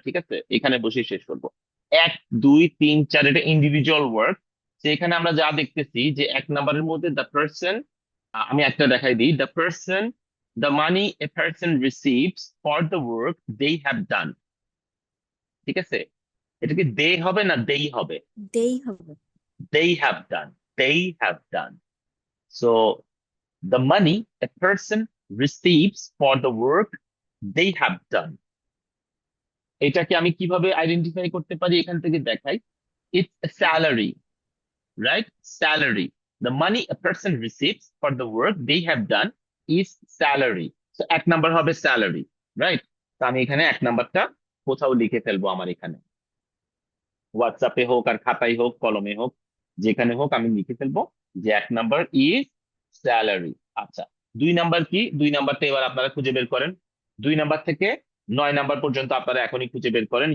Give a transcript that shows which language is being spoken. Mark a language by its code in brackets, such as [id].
[bn] ঠিক আছে, এখানে বসেই শেষ করব। 1 2 3 4 এটা ইন্ডিভিজুয়াল ওয়ার্ড। তো এখানে আমরা যা দেখতেছি যে 1 নম্বরের মধ্যে দ্য পারসন, আমি একটা দেখাই দিই, the person, [en] The money a person receives for the work they have done. [bn] ঠিক আছে, এটা কি দে হবে না দেই হবে? they হবে। [en] They have done, they have done. So the money a person receives for the work they have done, [bn] এটাকে আমি কিভাবে আইডেন্টিফাই করতে পারি? এখান থেকে দেখাই, [en] it's a salary, right? Salary, the money a person receives for the work they have done is salary. [bn] তো 1 number হবে স্যালারি, রাইট? তো আমি এখানে 1 নাম্বারটা কোথাও লিখে ফেলবো, আমার এখানে হোয়াটসঅ্যাপে হোক আর খাতায় হোক কলমে হোক যেখানে হোক আমি লিখে ফেলবো যে 1 নাম্বার ইজ স্যালারি। আচ্ছা, 2 নাম্বার কি? 2 নাম্বারটা এবার আপনারা খুঁজে বের করেন। 2 নাম্বার থেকে 9 নাম্বার পর্যন্ত আপনারা এখনই খুঁজে বের করেন।